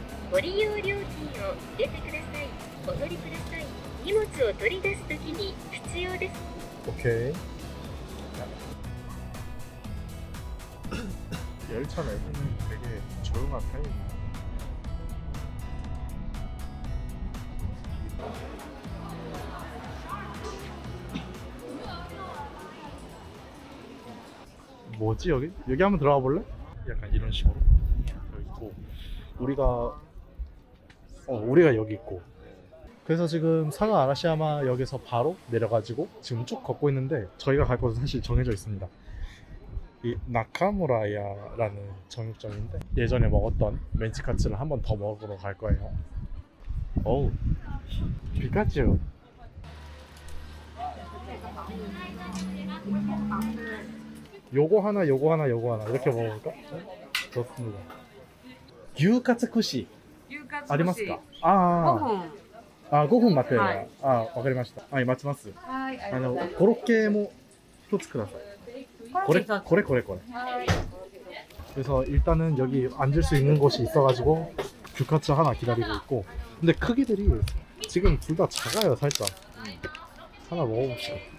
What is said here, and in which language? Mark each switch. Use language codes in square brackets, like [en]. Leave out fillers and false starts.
[ja] ご利用料金を入れてください。お乗りください。荷物を取り出すときに必要です。 오케이. [ko] 열차 내부는 되게 조용한 편입니다. 뭐지 여기? 여기 한번 들어가 볼래? 약간 이런 식으로 여기 있고 우리가 여기 있고 그래서 지금 사가 아라시야마 역에서 바로 내려가지고 지금 쭉 걷고 있는데 저희가 갈 곳은 사실 정해져 있습니다. 이 나카무라야라는 정육점인데 예전에 먹었던 멘치카츠를 한 번 더 먹으러 갈 거예요. 어우 피카츄. 요거 하나 요거 하나 요거 하나 이렇게 먹어볼까? 좋습니다. [ja] 유카츠쿠시 ありますか？ああ、5分待って。はい。あ、わかりました。はい、待ちます。はい、コロッケも一つください。これ。 [ko] 그래서 일단은 여기 앉을 수 있는 곳이 있어가지고 규카츠 하나 기다리고 있고. 근데 크기들이 지금 둘 다 작아요, 살짝. 하나 먹어봅시다.